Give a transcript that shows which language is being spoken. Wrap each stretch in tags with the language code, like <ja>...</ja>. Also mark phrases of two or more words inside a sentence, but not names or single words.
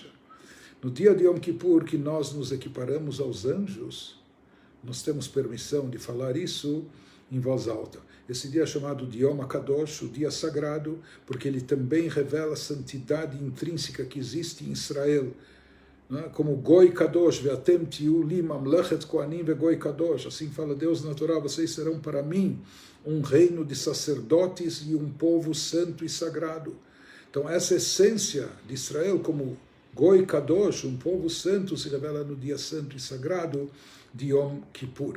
<pt>No dia de Yom Kippur, que nós nos equiparamos aos anjos, nós temos permissão de falar isso em voz alta. Esse dia é chamado de Yom HaKadosh, o dia sagrado, porque ele também revela a santidade intrínseca que existe em Israel.</pt> <he>Como גוי קדוש, ואתם תהיו לי ממלכת כהנים וגוי קדוש.</he> <pt>Assim fala Deus na Torá, vocês serão para mim um reino de sacerdotes e um povo santo e sagrado. Então essa essência de Israel como</pt> <he>גוי קדוש,</he> <pt>um povo santo, se revela no dia santo e sagrado de Yom Kippur.</pt>